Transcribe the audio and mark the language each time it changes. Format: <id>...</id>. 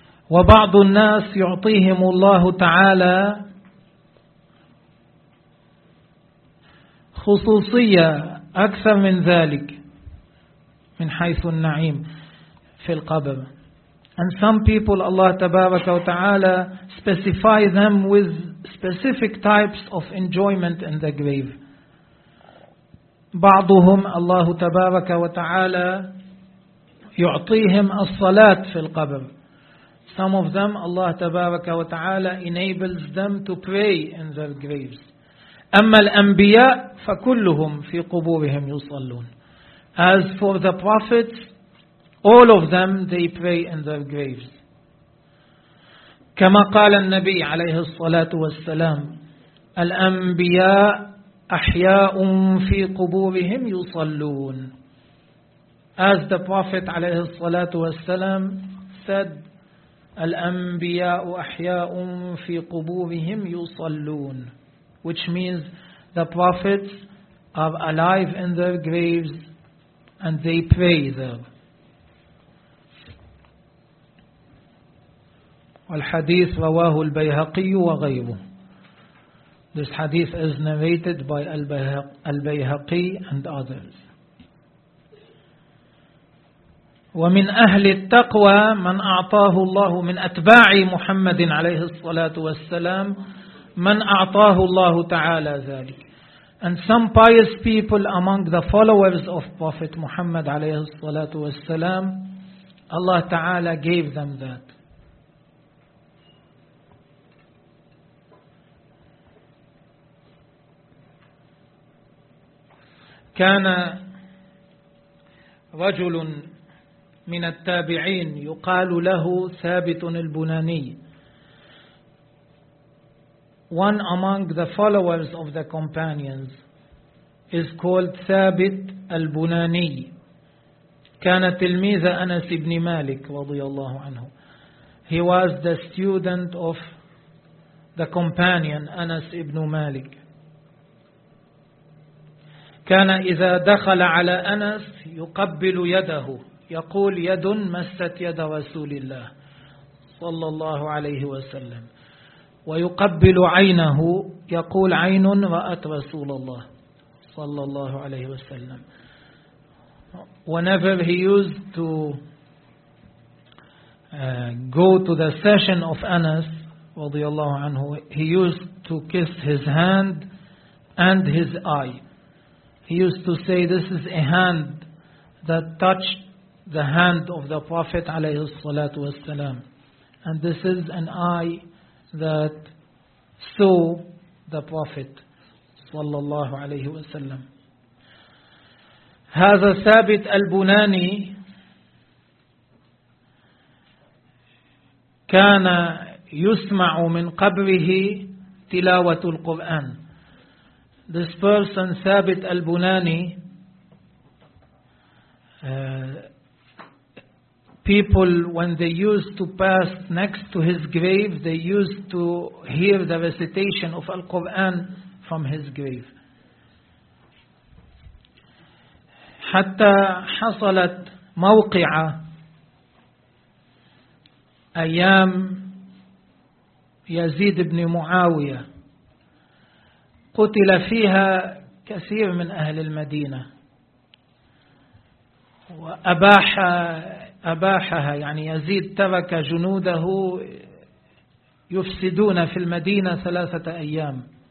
<ar>وبعض الناس يعطيهم الله تعالى خصوصية أكثر من ذلك من حيث النعيم في القبر.</ar> <en>And some people Allah تبارك وتعالى specify them with specific types of enjoyment in the grave.</en> <ar>بعضهم الله تبارك وتعالى يعطيهم الصلاة في القبر.</ar> <en>Some of them Allah تبارك وتعالى enables them to pray in their graves.</en> <ar>أما الأنبياء فكلهم في قبورهم يصلون.</ar> <en>As for the prophets, all of them, they pray in their graves.</en> <ar>كما قال النبي عليه الصلاة والسلام, الأنبياء أحياء في قبورهم يصلون.</ar> <en>As the Prophet عليه الصلاة والسلام said,</en> <ar>الأنبياء أحياء في قبورهم يصلون.</ar> <en>Which means the prophets are alive in their graves and they pray there.</en> <ar>الحديث رواه البيهقي وغيره.</ar> <en>This hadith is narrated by البيهقي and others.</en> <ar>ومن أهل التقوى من أعطاه الله من أتباع محمد عليه الصلاة والسلام من أعطاه الله تعالى ذلك.</ar> <en>And some pious people among the followers of Prophet Muhammad عليه الصلاة والسلام, Allah تعالى gave them that.</en> <ar>كان رجل من التابعين يقال له ثابت البناني.</ar> <en>One among the followers of the companions, is called Thabit al-Bunani.</en> <ar>Kana tilmiza Anas ibn Malik radiyallahu anhu.</ar> <en>He was the student of the companion Anas ibn Malik.</en> <ar>كان إذا دخل على أنس يقبل يده يقول يد مست يد رسول الله صلى الله عليه وسلم ويقبل عينه يقول عين رأت رسول الله صلى الله عليه وسلم.</ar> <en>Whenever he used to go to the session of Anas رضي الله عنه, he used to kiss his hand and his eye. He used to say, this is a hand that touched the hand of the Prophet عليه الصلاة والسلام. And this is an eye that saw the Prophet صلى الله عليه وسلم.</en> <ar>هذا ثابت البناني كان يسمع من قبره تلاوة القرآن.</ar> <en>This person, Thabit al-Bunani, people, when they used to pass next to his grave, they used to hear the recitation of Al-Quran from his grave.</en> <ar>حتى حصلت موقعة أيام يزيد بن معاوية قتل فيها كثير من أهل المدينة وأباحها, يعني يزيد ترك جنوده يفسدون في المدينة 3 أيام.</ar>